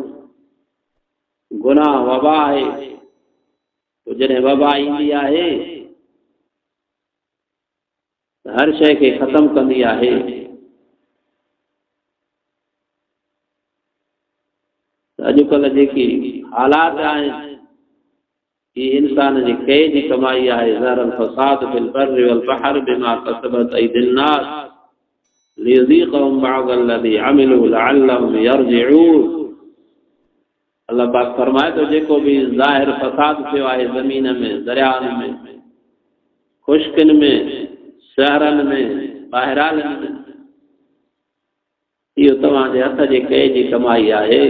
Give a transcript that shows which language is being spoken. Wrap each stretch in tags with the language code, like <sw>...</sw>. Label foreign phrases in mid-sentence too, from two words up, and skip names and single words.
<sd>गुनाह वबा आहे तो जॾहिं वबा ईंदी आहे त हर शइ खे ख़त्म कंदी आहे। अॼुकल्ह जेकी हालात आहिनि ये इंसान जी कई जी कमाई आहे।</sd> <ar>ظهر الفساد في البر والبحر بما كسبت أيدي الناس ليذيقهم بعض الذي عملوا لعلهم يرجعون.</ar> <sd>अल्लाह पाक फरमाए तो जेको भी ज़ाहिर फ़साद थियो आहे ज़मीन में दरियानि में खुश्कनि में शहरनि में ॿाहिरालनि में इहो तव्हांजे हथ जे कई जी कमाई आहे।</sd>